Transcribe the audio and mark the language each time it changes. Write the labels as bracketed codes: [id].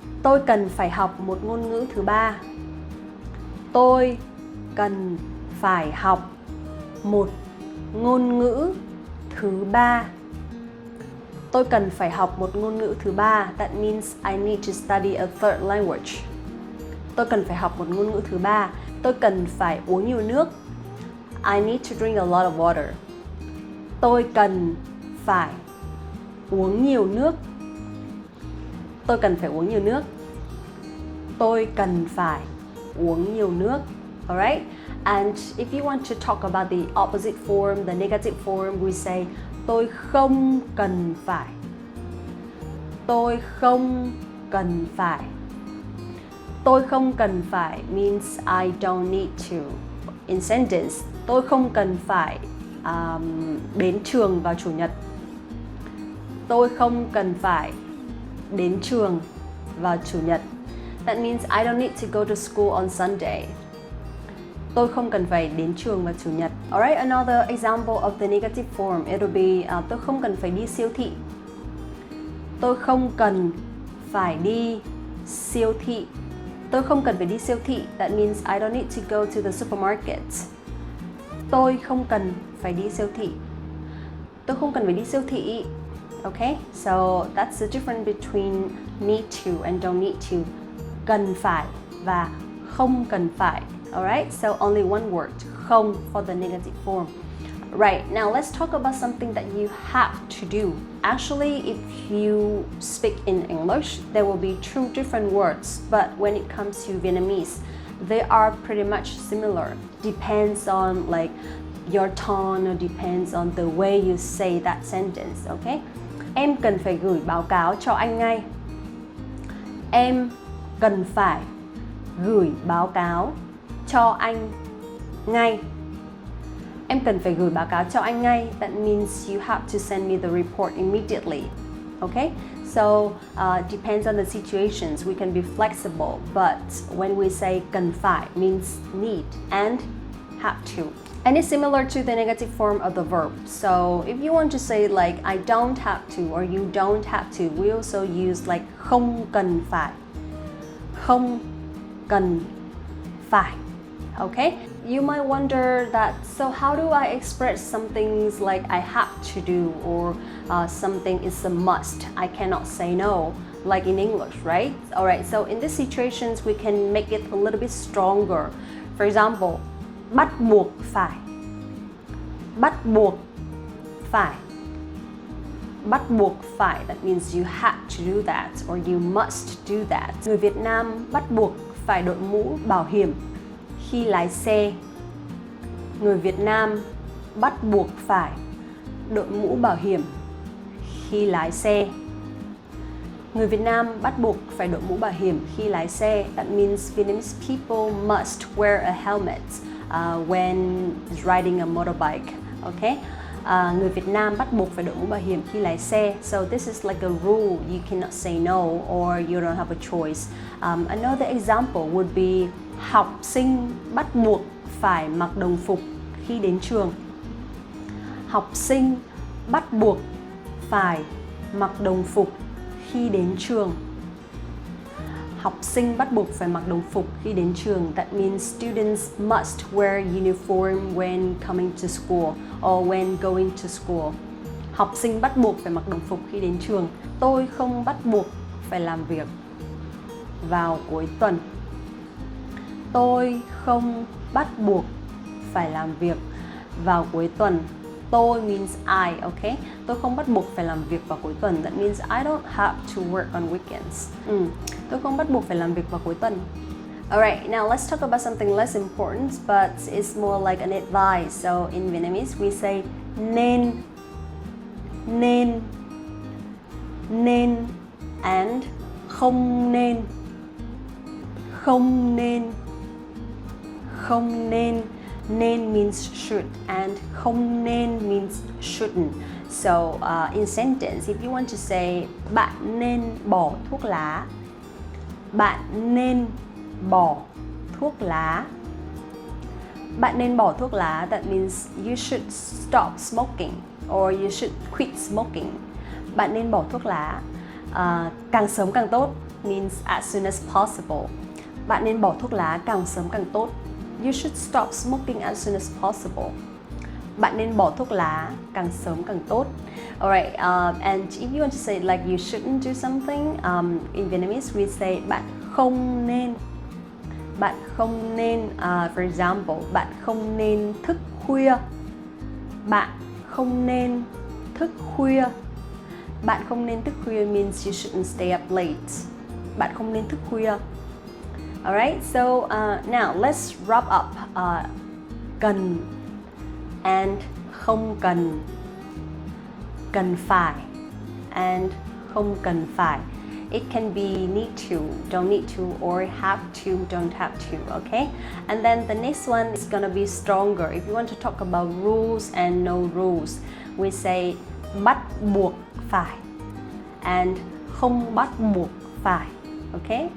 [vi] Tôi cần phải học một ngôn ngữ thứ ba. Tôi cần phải học một ngôn ngữ thứ ba. Tôi cần phải học một ngôn ngữ thứ ba. [en] That means I need to study a third language. [vi] Tôi cần phải học một ngôn ngữ thứ ba. Tôi cần phải uống nhiều nước. [en] I need to drink a lot of water. [vi] Tôi cần phải uống nhiều nước. Tôi cần phải uống nhiều nước. Tôi cần phải uống nhiều nước. [en] Alright? And if you want to talk about the opposite form, the negative form, we say [vi] tôi không cần phải. Tôi không cần phải. Tôi không cần phải [en] means I don't need to. In sentence, [vi] tôi không cần phải đến trường vào Chủ nhật. Tôi không cần phải đến trường vào Chủ nhật. [en] That means I don't need to go to school on Sunday. [vi] Tôi không cần phải đến trường vào Chủ nhật. [en] Alright, another example of the negative form, it'll be [vi] tôi không cần phải đi siêu thị. Tôi không cần phải đi siêu thị. Tôi không cần phải đi siêu thị. [en] That means I don't need to go to the supermarket. [vi] Tôi không cần phải đi siêu thị. Tôi không cần phải đi siêu thị. [en] Okay, so that's the difference between need to and don't need to. [vi] Cần phải và không cần phải. [en] Alright, so only one word, không, for the negative form. Right, now let's talk about something that you have to do. Actually, if you speak in English, there will be two different words, but when it comes to Vietnamese, they are pretty much similar. Depends on like your tone or depends on the way you say that sentence, okay? [vi] Em cần phải gửi báo cáo cho anh ngay. Em cần phải gửi báo cáo cho anh ngay. Em cần phải gửi báo cáo cho anh ngay. [en] That means you have to send me the report immediately. Okay? So, depends on the situations. We can be flexible, but when we say cần phải means need and have to. And it's similar to the negative form of the verb. So, if you want to say like I don't have to or you don't have to, we also use like không cần phải. [vi] Không cần phải. Okay? [en] You might wonder that, so how do I express some things like I have to do or something is a must? I cannot say no, like in English, right? Alright, so in these situations, we can make it a little bit stronger. For example, bắt buộc phải. [vi] Bắt buộc phải. [en] Bắt buộc phải, that means you have to do that or you must do that. [vi] Người Việt Nam bắt buộc phải đội mũ bảo hiểm khi lái xe. Người Việt Nam bắt buộc phải đội mũ bảo hiểm khi lái xe. Người Việt Nam bắt buộc phải đội mũ bảo hiểm khi lái xe. [en] That means Vietnamese people must wear a helmet when riding a motorbike. Okay? [vi] Người Việt Nam bắt buộc phải đội mũ bảo hiểm khi lái xe. [en] So this is like a rule. You cannot say no or you don't have a choice. Another example would be [vi] học sinh bắt buộc phải mặc đồng phục khi đến trường. Học sinh bắt buộc phải mặc đồng phục khi đến trường. Học sinh bắt buộc phải mặc đồng phục khi đến trường. [en] That means students must wear uniform when coming to school or when going to school. [vi] Học sinh bắt buộc phải mặc đồng phục khi đến trường. Tôi không bắt buộc phải làm việc vào cuối tuần. Tôi không bắt buộc phải làm việc vào cuối tuần. Tôi [en] means I, okay? [vi] Tôi không bắt buộc phải làm việc vào cuối tuần. [en] That means I don't have to work on weekends. [vi] Tôi không bắt buộc phải làm việc vào cuối tuần. [en] Alright, now let's talk about something less important, but it's more like an advice. So in Vietnamese we say nên, nên, nên, and không nên, không nên, không nên. Nên means should and không nên means shouldn't. So in sentence, if you want to say [vi] bạn nên bỏ thuốc lá, [en] bạn nên bỏ thuốc lá, bạn nên bỏ thuốc lá, that means you should stop smoking or you should quit smoking. [vi] Bạn nên bỏ thuốc lá, càng sớm càng tốt [en] means as soon as possible. [vi] Bạn nên bỏ thuốc lá càng sớm càng tốt. [en] You should stop smoking as soon as possible. [vi] Bạn nên bỏ thuốc lá càng sớm càng tốt. [en] Alright, and if you want to say like you shouldn't do something, in Vietnamese we say bạn không nên. [vi] Bạn không nên, [en] for example, [vi] bạn không nên thức khuya. Bạn không nên thức khuya. Bạn không nên thức khuya [en] means you shouldn't stay up late. [vi] Bạn không nên thức khuya. [en] Alright, so now let's wrap up cần and không cần, cần phải and không cần phải. It can be need to, don't need to, or have to, don't have to, okay? And then the next one is gonna be stronger. If you want to talk about rules and no rules, we say bắt buộc phải and không bắt buộc phải, okay?